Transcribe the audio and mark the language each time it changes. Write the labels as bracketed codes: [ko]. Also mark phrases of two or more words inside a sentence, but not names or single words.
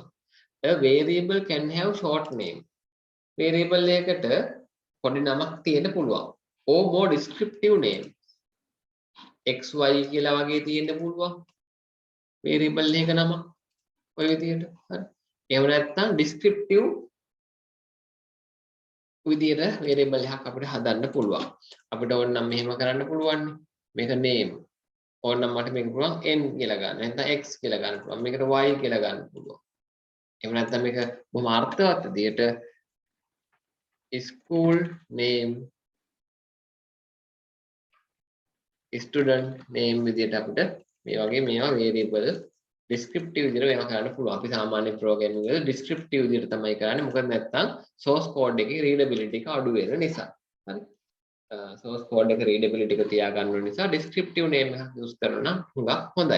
[en] A variable can have short name. [si] Variable එකකට පොඩි නමක් තියෙන්න පුළුවන්. [en] Or more descriptive name. [si] XY කියලා වගේ තියෙන්න පුළුවන්. Variable එක නම ඔය විදිහට. හරි. එහෙම නැත්නම් descriptive විදිහට variable එකක් අපිට හදන්න පුළුවන්. අපිට ඕන නම් මෙහෙම කරන්න පුළුවන්. මේක name. ඕනනම් මට මේක පුළුවන් n කියලා ගන්න. නැත්නම් x කියලා ගන්න පුළුවන්. මේකට y කියලා ගන්න පුළුවන්. එහෙම නැත්නම් මේක බොහොම අර්ථවත් විදියට [en] school name student name [si] විදියට අපිට මේ වගේ මේවා [en] variable descriptive [si] විදියට වෙනම කරන්න පුළුවන්. අපි සාමාන්‍ය programming වල descriptive විදියට තමයි කරන්නේ. මොකද නැත්නම් [en] source code [si] එකේ readability එක අඩු වෙන නිසා. හරි. [en] source code [si] එක readability එක තියාගන්න ඕන නිසා [en] descriptive name [si] එකක් use කරනවා නම් හුඟක් හොඳයි.